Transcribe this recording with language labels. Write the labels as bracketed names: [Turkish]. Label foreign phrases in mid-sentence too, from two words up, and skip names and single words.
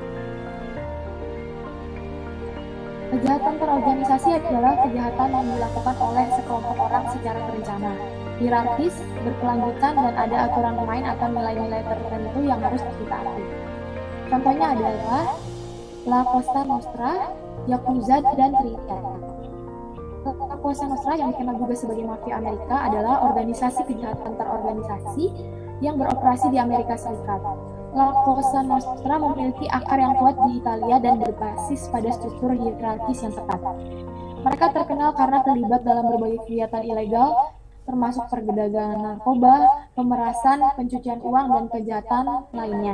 [Indonesian] Kejahatan terorganisasi adalah kejahatan yang dilakukan oleh sekelompok orang secara terencana, hierarkis, berkelanjutan, dan ada aturan main atau nilai-nilai tertentu yang harus ditaati. Contohnya adalah La Cosa Nostra, Yakuza, dan Triad. La Cosa Nostra yang dikenal juga sebagai mafia Amerika adalah organisasi kejahatan terorganisasi yang beroperasi di Amerika Serikat. La Cosa Nostra memiliki akar yang kuat di Italia dan berbasis pada struktur hierarkis yang ketat. Mereka terkenal karena terlibat dalam berbagai kegiatan ilegal, termasuk perdagangan narkoba, pemerasan, pencucian uang, dan kejahatan lainnya.